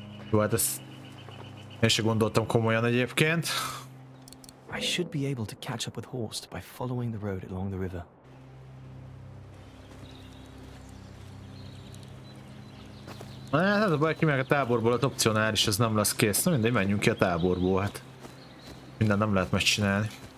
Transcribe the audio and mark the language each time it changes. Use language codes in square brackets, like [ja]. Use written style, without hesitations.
[hu] Jó, hát ezt én se gondoltam komolyan egyébként. [en] I should be able to catch up with Horst by following the road along the river. [hu] Hát a baj, ki meg a táborból, az opcionális, ez nem lesz kész. Na mindegy, menjünk ki a táborból, hát. Minden nem lehet megcsinálni.